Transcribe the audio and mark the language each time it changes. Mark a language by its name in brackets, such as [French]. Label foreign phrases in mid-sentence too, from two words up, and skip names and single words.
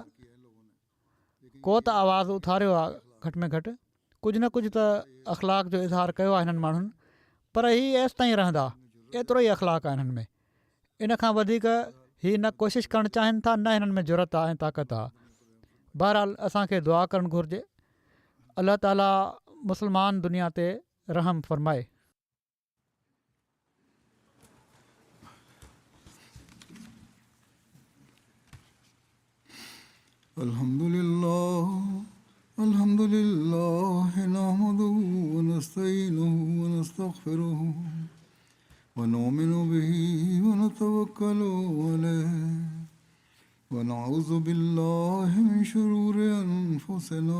[Sindhi] को त आवाज़ु उथारियो आहे, घटि में घटि कुझु न कुझु त अख़लाक जो इज़हार कयो आहे हिननि माण्हुनि, पर हीअ एसि ताईं रहंदा, एतिरो ई अख़लाक आहे हिननि में। इन खां वधीक हीअ न कोशिशि करणु चाहिनि था, न हिननि में ज़रूरत आहे ऐं ताक़त आहे। बहरहाल असांखे दुआ करणु घुरिजे, अलाह ताला मुस्लमान दुनिया ते रहम फ़रमाए। [Arabic] الحمد لله نحمده ونستعينه ونستغفره ونؤمن به ونتوكل عليه ونعوذ بالله من شرور أنفسنا